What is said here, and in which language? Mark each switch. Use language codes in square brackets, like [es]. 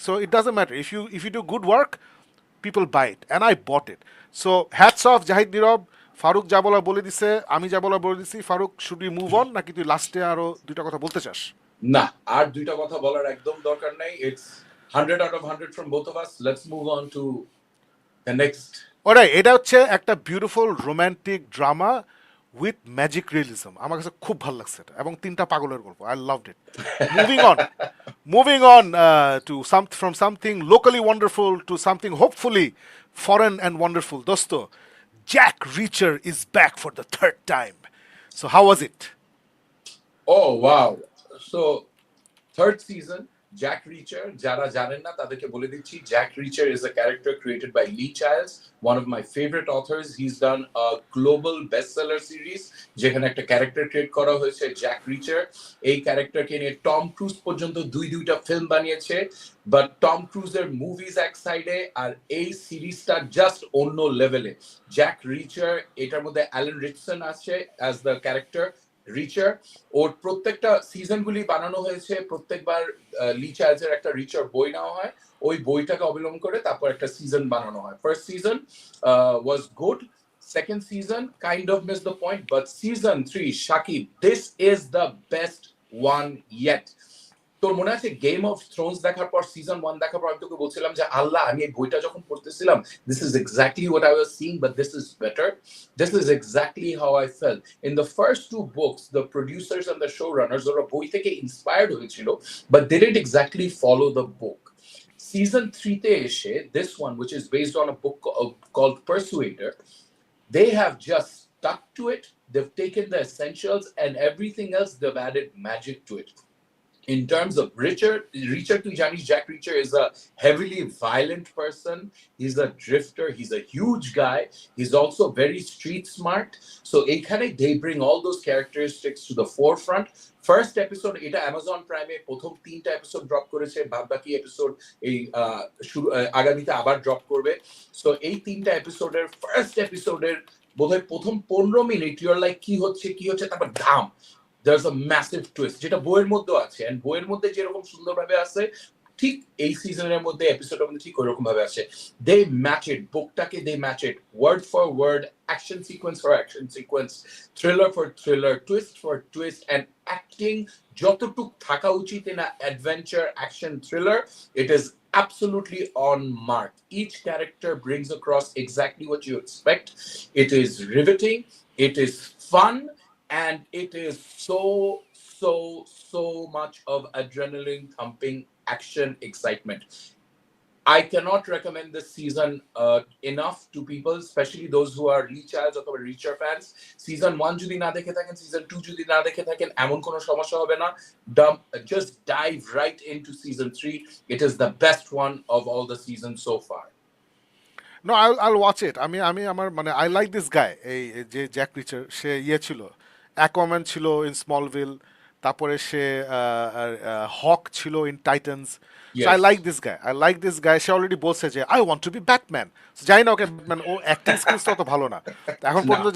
[en] So it doesn't matter, if you do good work, people buy it, and I bought it. So hats off Jahid Nirab [bn] Faruk যা বলা বলে দিছে, আমি যা বলা বলে দিছি। Faruk, [en] should we move on, [bn] নাকি তুই লাস্টে আরো দুইটা কথা বলতে চাস? না, আর দুইটা কথা বলার একদম দরকার নাই। [en] It's 100 out of 100 from both of us. Let's move on to the next. ওরাই, [bn] এটা হচ্ছে একটা [en] Beautiful romantic drama with magic realism. [bn] আমার কাছে খুব ভালো লাগছে এটা, এবং তিনটা পাগলের গল্প। [en] I loved it. Moving on, moving on to from something locally wonderful to something hopefully foreign and wonderful. দোস্ত, Jack Reacher is back for the third time. So how was it? Oh wow. So third season, Jack Reacher. [bn] Jara janen na taderke bole dicchi. [en] Jack Reacher is a character created by Lee Childs, one of my favorite authors. He's done a global bestseller series [bn] যেখানে একটা character create করা হয়েছে [en] Jack Reacher. [bn] এই ক্যারেক্টারকে নিয়ে Tom cruise পর্যন্ত দুইটা film বানিয়েছে, but Tom ক্রুজের movies এক সাইডে আর এই সিরিজটা জাস্ট অন্য লেভেলে। জ্যাক রিচার, এটার মধ্যে অ্যালেন রিচসন আছে অ্যাজ দ্য ক্যারেক্টার রিচার। ওর প্রত্যেকটা সিজনগুলি বানানো হয়েছে, প্রত্যেকবার লি চার্লসের একটা রিচার বই নেওয়া হয়, ওই বইটাকে অবলম্বন করে তারপর একটা সিজন বানানো হয়। [en] First season was good, second season kind of miss the point, but season 3, Shakib, this is the best one yet. [bn] তোর মনে আছে গেম অফ থ্রোনস দেখার পর, সিজন 1 দেখার পর আমি তোকে বলছিলাম যে আল্লাহ, আমি এই বইটা যখন পড়তেছিলাম, [en] This is exactly what I was seeing, but this is better. This is exactly how I felt in the first 2 books. The producers and the show runners [bn] ওরা বই থেকে ইন্সপায়ার্ড হয়েছিল, [en] But they didn't exactly follow the book. Season 3 তে এসে, this one which is based on a book called Persuader, they have just stuck to it. They've taken the essentials and everything else, they've added magic to it. In terms of Reacher to Janis, Jack Reacher is a heavily violent person. He's a drifter. He's a huge guy. He's also very street smart. So they bring all those characteristics to the forefront. [bn] First episode, এটা Amazon Prime এ প্রথম 3টা episode drop করেছে, বাকি episode এই আগামীতে আবার drop করবে। So এই 3টা এপিসোডের ফার্স্ট এপিসোডের বোধহয় প্রথম 15 মিনিট ইউর লাইক কি হচ্ছে, তারপর ধাম, [en] there's a massive twist [bn] যেটা বইয়ের মধ্যে আছে, and বইয়ের মধ্যে যেরকম সুন্দরভাবে আছে ঠিক এই সিজনের মধ্যে এপিসোডের মধ্যে ঠিক ওরকম ভাবে আছে। [en] they match it, bookটাকে they match it word for word, action sequence for action sequence, thriller for thriller, twist for twist, and acting [bn] যতটুক থাকা উচিত [en] in a adventure action thriller, it is absolutely on mark. Each character brings across exactly what you expect. It is riveting, it is fun, and it is so much of adrenaline pumping action excitement. I cannot recommend this season enough to people, especially those who are Reachers or Reacher fans. [bn] Season 1 যদি না দেখে থাকেন, season 2 যদি না দেখে থাকেন, এমন কোনো সমস্যা হবে না। [en] Just dive right into season 3. It is the best one of all the seasons so far. No, I'll watch it. [bn] আমি আমার মানে [en] I like this guy, [bn] এই যে জ্যাক রিচার। সে ছিল অ্যাকোয়াম্যান, ছিল ইন স্মলভিল, তারপরে সে হক ছিল in Titans. [en] so I like this guy, [bn] say already বলছে যে [en] I want to be Batman. [bn] জানি না ওকে, ব্যাটম্যান, ও অ্যাক্টিং স্কিলস অত ভালো না এখন পর্যন্ত।